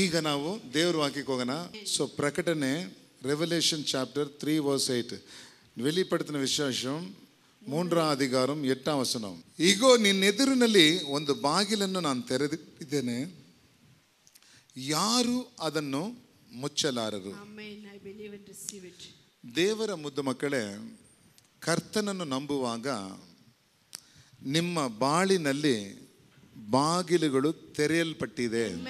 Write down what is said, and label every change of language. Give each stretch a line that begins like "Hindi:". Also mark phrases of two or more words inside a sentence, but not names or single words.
Kannada: ಈಗ ನಾವು ದೇವ್ರ ವಾಕ್ಯಕ್ಕೆ ಹೋಗೋಣ. ಸೊ ಪ್ರಕಟಣೆ
English: Revelation chapter
Kannada: 3:8
Tamil: வெளிப்படுத்தின விசேஷம் 3 அதிகாரம் 8 வசனம்.
Kannada: ಈಗೋ ನಿನ್ನೆದುರಿನಲ್ಲಿ ಒಂದು ಬಾಗಿಲನ್ನು ನಾನು ತೆರೆದಿದ್ದೇನೆ, ಯಾರು ಅದನ್ನು ಮುಚ್ಚಲಾರರು. ದೇವರ ಮುದ್ದು ಮಕ್ಕಳೇ, ಕರ್ತನನ್ನು ನಂಬುವಾಗ ನಿಮ್ಮ ಬಾಳಿನಲ್ಲಿ ಬಾಗಿಲುಗಳು ತೆರೆಯಲ್ಪಟ್ಟಿದೆ.